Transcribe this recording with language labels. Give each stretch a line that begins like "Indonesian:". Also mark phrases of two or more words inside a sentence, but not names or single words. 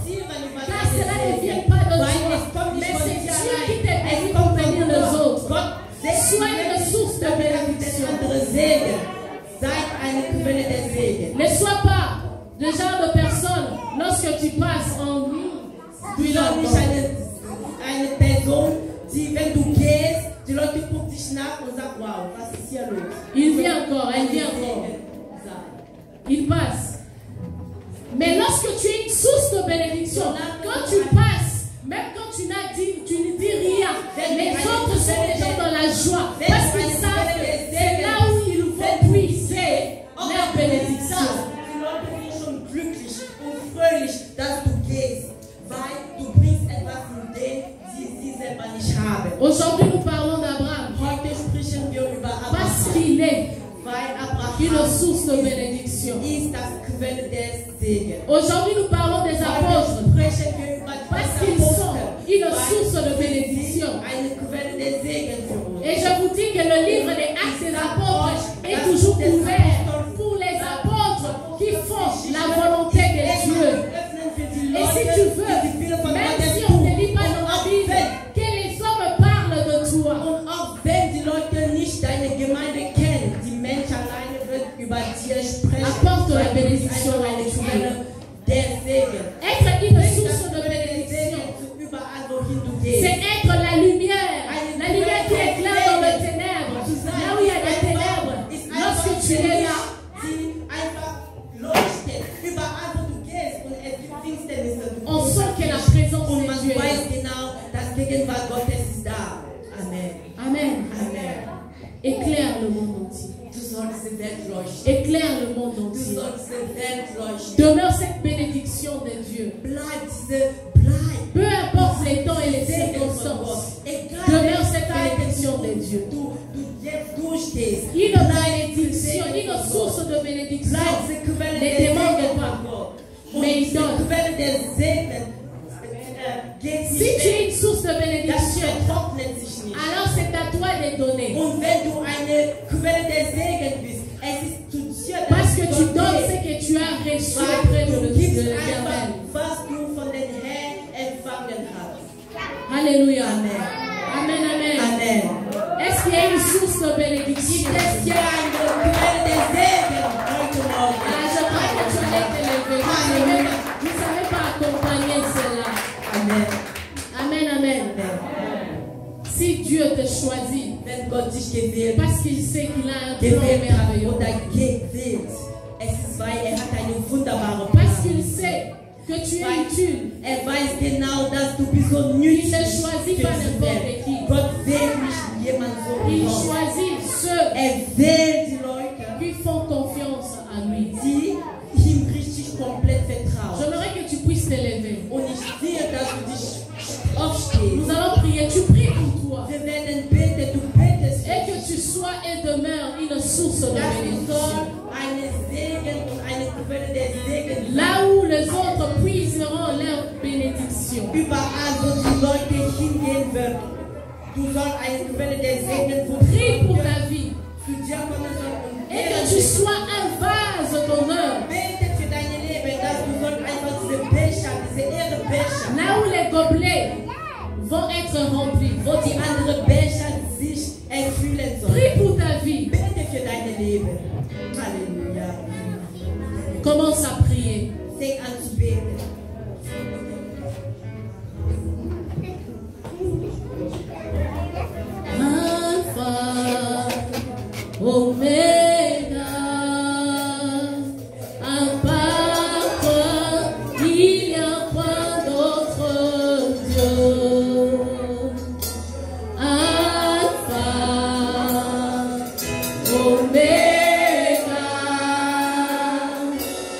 French: Car cela ne vient pas de toi, mais c'est Dieu qui t'a béni pour bénir les autres. Sois une source de bénédiction. Ne sois pas le genre de personne, lorsque tu passes en
German: Du Leute nicht eine Person, die, wenn du gehst, die Leute gucken dich nach und sagen, wow, was ist hier los?
French: Il vient encore, elle vient encore. Il passe. Mais lorsque tu es une source de bénédiction, quand tu passes, même quand tu ne dis rien, les autres sont déjà dans la joie. Parce qu'ils savent que c'est là où ils vont puiser leur bénédiction.
German: Die Leute sind schon glücklich und fröhlich, dass du gehst, weil du bringst etwas in den, sie selber nicht haben.
French: Aujourd'hui, nous parlons d'Abraham.
German: Heute sprechen wir über Abraham.
French: Parce qu'il est
German: Weil Abraham
French: une source de bénédiction.
German: ist das Quelle des Segens.
French: Aujourd'hui, nous parlons des apôtres.
German: Sprechen wir über die
French: Parce qu'ils sont une source de bénédiction.
German: eine Quelle des Segens für uns.
French: Et je vous dis que le livre des Actes des apôtres est toujours ouvert pour les apôtres qui font la volonté de Dieu. Et si tu veux, même si on ne lit pas dans la Bible, que les hommes parlent de toi.
German: Und auch wenn die Leute nicht deine Gemeinde kennen, die Menschen alleine wird über dir sprechen.
French: Apporte la bénédiction à
German: eine
French: l'étude.
German: Quelle der Segen.
French: Être une source de bénédiction,
German: Überall wohin du
French: c'est
German: gehst.
French: être la lumière qui éclaire dans les ténèbres. Là où il y a des ténèbres, lorsque tu es là,
German: die einfach leuchtet. Überall wo du gehst und es gibt Finsternisse.
French: on sent que la présence
German: Und
French: de
German: man
French: Dieu est là.
German: weiß genau, dass Gegenwart Gottes ist da. Amen. Amen. Amen.
French: Éclaire le monde entier.
German: Du sollst die Welt leuchten.
French: Éclaire le monde
German: Du
French: entier.
German: sollst die Welt leuchten.
French: Demeure cette bénédiction de Dieu.
German: Bleib.
French: Peu importe les temps et les circonstances, demeure cette bénédiction de Dieu.
German: Du jetzt durchgehst.
French: Une bénédiction, une source de bénédiction
German: Bleib die Quelle
French: ne
German: des
French: demande
German: Segens
French: pas,
German: von Gott.
French: mais il
German: Die
French: donne.
German: Quelle des Segens geht
French: Si
German: nicht
French: tu
German: weg.
French: es une source de
German: Das
French: bénédiction,
German: vertrocknet sich nicht.
French: alors c'est à toi de donner.
German: Und wenn du eine Quelle des Segens bist, es ist zu dir,
French: Parce que
German: dass
French: tu
German: Gott
French: donnes
German: gibt.
French: ce que tu as reçu
German: Weil
French: auprès
German: du
French: de
German: gibst
French: l'Éternel.
German: einfach, was du von den Herrn empfangen hast.
French: Alléluia. Amen. Amen, amen. Amen. Est-ce qu'il y a une source de bénédiction? Est-ce qu'il y a
German: eine Quelle des Segens heute Morgen?
French: Ah, je crois que tu allais te lever. Vous ne savez pas accompagner cela. Amen. Amen, amen. Amen. Si Dieu te choisit,
German: Wenn Gott dich gewählt
French: parce qu'il sait qu'il a un plan
German: hat
French: merveilleux,
German: oder gewählt, es ist, weil er hat eine wunderbare
French: parce qu'il
German: Plan.
French: sait que tu es utile,
German: Er weiß genau, dass du bist so
French: il
German: nützlich
French: ne
German: für
French: choisit pas
German: diese
French: n'importe
German: Welt.
French: qui.
German: Gott wählt nicht jemand so
French: Il
German: umsonst.
French: choisit ceux
German: Er wählt die Leute,
French: qui font confiance à lui.
German: die ihm richtig komplett vertrauen.
French: J'aimerais que tu puisses te lever.
German: Und ich sehe, dass du dich aufstehst.
French: Nous allons prier. Tu pries pour toi.
German: Wir werden beten, du betest,
French: Et que tu sois et demeures une source de
German: dass du
French: bénédiction.
German: sollst eine Segen und eine Quelle der Segen
French: Là où les autres puiseront leur bénédiction.
German: überall, wo die Leute hingehen werden. Du sollst eine Quelle der Segen
French: Prie pour ta vie.
German: zu dir kommen soll und
French: Et que tu sois un vase d'honneur.
German: bete für dein Leben, dass du sollst einfach diese Becher, diese Ehrebecher,
French: Là où les gobelets vont être remplis.
German: wo die anderen Becher sich erfüllen sollen.
French: Prie pour ta vie.
German: Bete für dein Leben. Halleluja.
French: Commence à prier.
German: Fang an zu beten.
French: Alpha, Omega, à part toi, il n'y a pas d'autre Dieu.
German: Alpha, Omega,